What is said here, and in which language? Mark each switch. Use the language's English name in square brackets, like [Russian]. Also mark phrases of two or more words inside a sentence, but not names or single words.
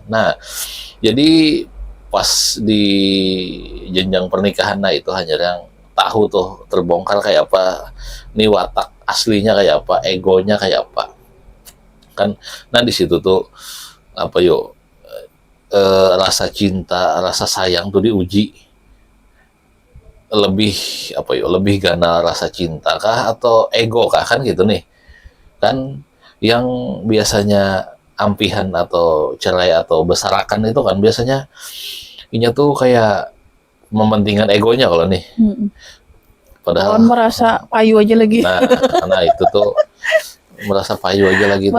[Banjar] Nah, jadi pas di jenjang pernikahan nah itu hanya yang tahu tuh terbongkar kayak apa, nih watak aslinya kayak apa, egonya kayak apa. Kan nah di situ tuh rasa cinta, rasa sayang tuh diuji. Lebih gana rasa cinta kah atau ego kah kan gitu nih. Kan yang biasanya ampihan atau cerai atau besarakan itu kan biasanya inya tuh kayak mementingkan egonya kalau nih. Padahal merasa payu aja lagi. Nah itu tuh merasa payu aja lagi tuh.